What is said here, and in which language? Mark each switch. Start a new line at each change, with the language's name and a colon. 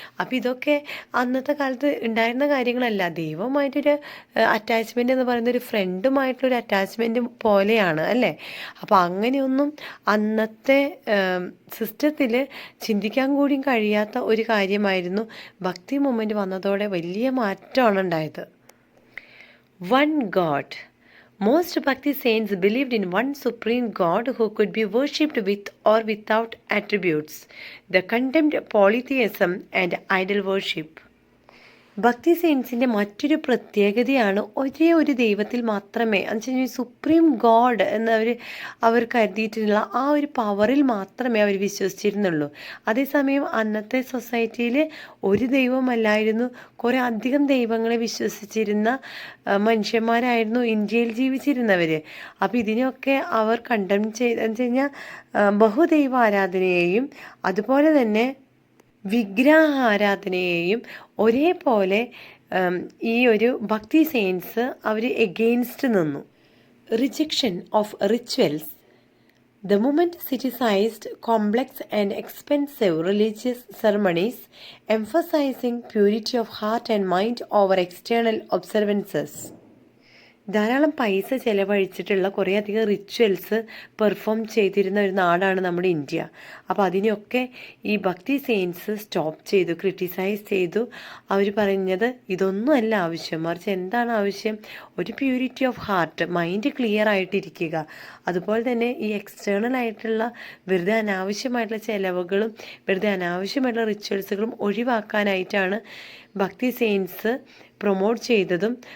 Malayalam: അപ്പോൾ ഇതൊക്കെ അന്നത്തെ കാലത്ത് ഉണ്ടായിരുന്ന കാര്യങ്ങളല്ല. ദൈവവുമായിട്ടൊരു അറ്റാച്ച്മെൻ്റ് എന്ന് പറയുന്ന ഒരു ഫ്രണ്ടുമായിട്ടുള്ളൊരു അറ്റാച്ച്മെൻറ്റ് പോലെയാണ് അല്ലേ. അപ്പോൾ അങ്ങനെയൊന്നും അന്നത്തെ സിസ്റ്റത്തിൽ ചിന്തിക്കാൻ കൂടിയും കഴിയാത്ത ഒരു കാര്യമായിരുന്നു. ഭക്തി മൂവ്മെൻറ്റ് വന്നതോടെ വലിയ മാറ്റമാണ് ഉണ്ടായത്.
English: One God. Most Bhakti saints believed in one supreme God who could be worshipped with or without attributes. They condemned polytheism and idol worship.
Malayalam: ഭക്തി സെയിൻസിൻ്റെ മറ്റൊരു പ്രത്യേകതയാണ് ഒരേ ഒരു ദൈവത്തിൽ മാത്രമേ, എന്ന് വെച്ച് കഴിഞ്ഞാൽ സുപ്രീം ഗോഡ് അവർ കരുതിയിട്ടുള്ള ആ ഒരു പവറിൽ മാത്രമേ അവർ വിശ്വസിച്ചിരുന്നുള്ളൂ. അതേസമയം അന്നത്തെ സൊസൈറ്റിയിൽ ഒരു ദൈവമല്ലായിരുന്നു, കുറേ അധികം ദൈവങ്ങളെ വിശ്വസിച്ചിരുന്ന മനുഷ്യന്മാരായിരുന്നു ഇന്ത്യയിൽ ജീവിച്ചിരുന്നവർ. അപ്പോൾ ഇതിനെയൊക്കെ അവർ കണ്ടം ചെയ്തെന്ന് വെച്ച് കഴിഞ്ഞാൽ ബഹുദൈവ ആരാധനയെയും അതുപോലെ തന്നെ വിഗ്രഹാരാധനയെയും ഒരേപോലെ ഈ ഒരു ഭക്തി സെയിൻസ് അവർ എഗെയിൻസ്റ്റ് നിന്നു.
English: Rejection of rituals. The movement criticized complex and expensive religious ceremonies, emphasizing purity of heart and mind over external observances.
Malayalam: ധാരാളം പൈസ ചിലവഴിച്ചിട്ടുള്ള കുറേയധികം റിച്വൽസ് പെർഫോം ചെയ്തിരുന്ന ഒരു നാടാണ് നമ്മുടെ ഇന്ത്യ. അപ്പോൾ അതിനെയൊക്കെ ഈ ഭക്തി സെയിൻസ് സ്റ്റോപ്പ് ചെയ്തു, ക്രിട്ടിസൈസ് ചെയ്തു. അവർ പറഞ്ഞത് ഇതൊന്നുമല്ല ആവശ്യം, മറിച്ച് എന്താണ് ആവശ്യം? ഒരു purity of heart, mind clear ആയിട്ടിരിക്കുക. അതുപോലെ തന്നെ ഈ എക്സ്റ്റേണൽ ആയിട്ടുള്ള വെറുതെ അനാവശ്യമായിട്ടുള്ള ചിലവുകളും വെറുതെ അനാവശ്യമായിട്ടുള്ള റിച്വൽസുകളും ഒഴിവാക്കാനായിട്ടാണ് ഭക്തി സെയിൻസ് പ്രൊമോട്ട് ചെയ്തതും.